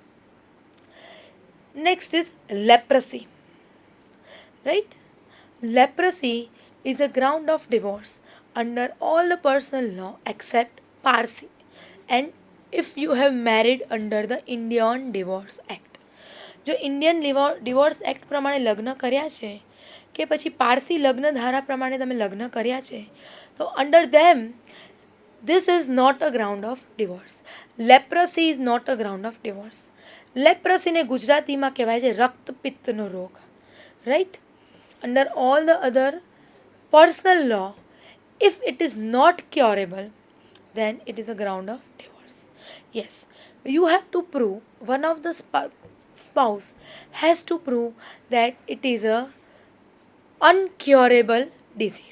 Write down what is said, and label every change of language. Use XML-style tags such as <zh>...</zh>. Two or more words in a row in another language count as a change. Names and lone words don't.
<en>Next is leprosy, right? Leprosy is a ground of divorce under all the personal law except Parsi, and if you have married under the Indian Divorce Act.</en> <gu>જો ઇન્ડિયન ડિવોર્સ એક્ટ પ્રમાણે લગ્ન કર્યા છે કે પછી પારસી લગ્ન ધારા પ્રમાણે તમે લગ્ન કર્યા છે, તો</gu> <en>under them this is not a ground of divorce. Leprosy is not a ground of divorce.</en> <gu>Leprosy ને ગુજરાતીમાં કહેવાય છે રક્તપિત્તનો રોગ,</gu> <en>right? Under all the other personal law, if it is not curable, then it is a ground of divorce. Yes, you have to prove, one of the spouse has to prove that it is a uncurable disease.</en>